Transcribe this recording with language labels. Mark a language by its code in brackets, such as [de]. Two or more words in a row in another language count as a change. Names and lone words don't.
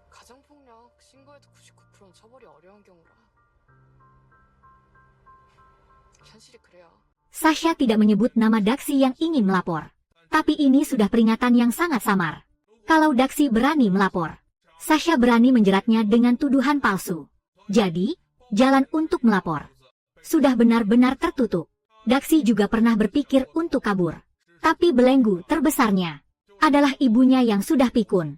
[ko] 가정폭력 신고해도 99%는 처벌이 어려운 경우라. 현실이 그래요. [id] Sasha tidak menyebut nama Daxi yang ingin melapor. Tapi ini sudah peringatan yang sangat samar. Kalau Daxi berani melapor, Sasha berani menjeratnya dengan tuduhan palsu. Jadi, jalan untuk melapor sudah benar-benar tertutup. Daxi juga pernah berpikir untuk kabur. Tapi belenggu terbesarnya adalah ibunya yang sudah pikun.